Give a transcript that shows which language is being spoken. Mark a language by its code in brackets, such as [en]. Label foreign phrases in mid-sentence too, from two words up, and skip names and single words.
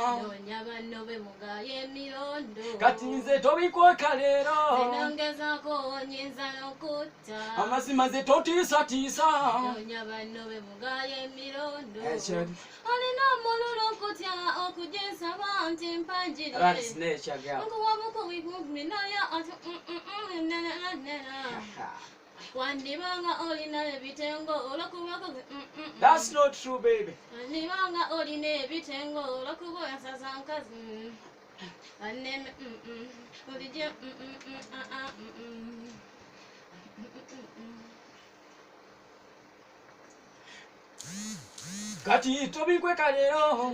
[lg] Noonya banno be mugaye emirondo. Kati nze tobikweka leero. Nze nongezaako, onyiza n'okutta. Amazima nze tontiisatiisa. Noonya banno be mugaye emirondo. Ekyo. Olina omululu okutya okujja ensaba nti mpanjire. [en] That's nature, girl. [lg] Nkuwa bukubi kumpi naye ati, mm, mm, mm, nena, nena. Wandibanga olina ebitengo olw'okuba ku-, mm, mm, mm. [en] That's not true, baby. [lg] Wandibanga olina ebitengo olw'okuba oyasaza nkazi. Baneme, mm, mm. Bulijjo, mm, mm, mm, ah, ah, mm, mm. Mm, mm, mm, mm. Kati tobikweka leero.